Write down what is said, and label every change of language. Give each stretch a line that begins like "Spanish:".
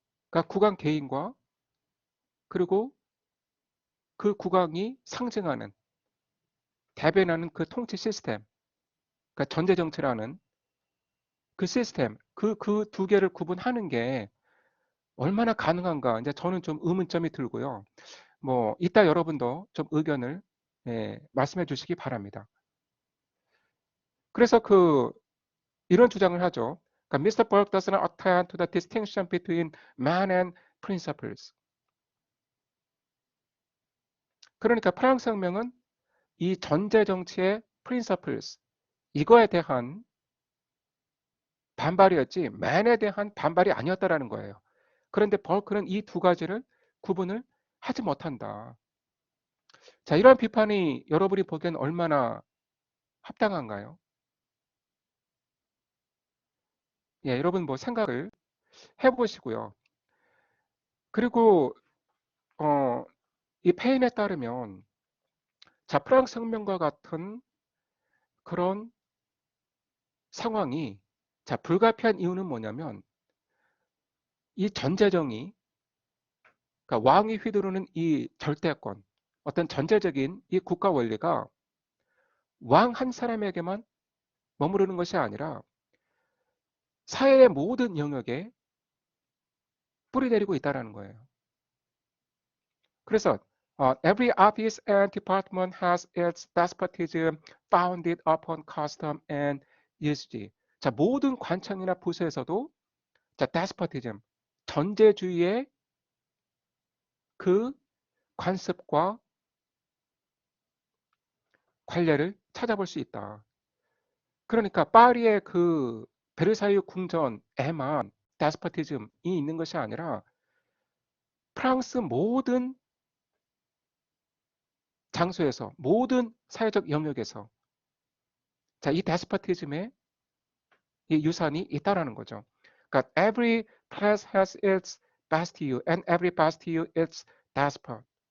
Korean: 그러니까 국왕 개인과 그리고 그 국왕이 상징하는 대변하는 그 통치 시스템, 그러니까 전제 정치라는 그 시스템, 그 두 개를 구분하는 게 얼마나 가능한가? 이제 저는 좀 의문점이 들고요. 뭐 이따 여러분도 좀 의견을 말씀해 주시기 바랍니다. 그래서 그 이런 주장을 하죠. 그러니까 Mr.
English: Burke does not attend to the distinction between man and principles.
Korean: 그러니까 프랑스 혁명은 이 전제 정치의 principles 이거에 대한 반발이었지 man에 대한 반발이 아니었다라는 거예요. 그런데 벌크는 이 두 가지를 구분을 하지 못한다. 자, 이런 비판이 여러분이 보기엔 얼마나 합당한가요? 예, 여러분 뭐 생각을 해보시고요. 그리고 이 페인에 따르면 자, 프랑스 혁명과 같은 그런 상황이 자, 불가피한 이유는 뭐냐면 이 전제정이 그러니까 왕이 휘두르는 이 절대권, 어떤 전제적인 이 국가 원리가 왕 한 사람에게만 머무르는 것이 아니라 사회의 모든 영역에 뿌리내리고 있다는 거예요.
English: 그래서 every office and department has its despotism founded upon custom and usage.
Korean: 자, 모든 관청이나 부서에서도 자, despotism, 전제주의의 그 관습과 관례를 찾아볼 수 있다. 그러니까 파리의 그 베르사유 궁전에만 데스포티즘이 있는 것이 아니라 프랑스 모든 장소에서 모든 사회적 영역에서 자, 이 데스포티즘의 이 유산이 있다라는 거죠.
English: 그러니까 every place has its Bastille and every Bastille its despot.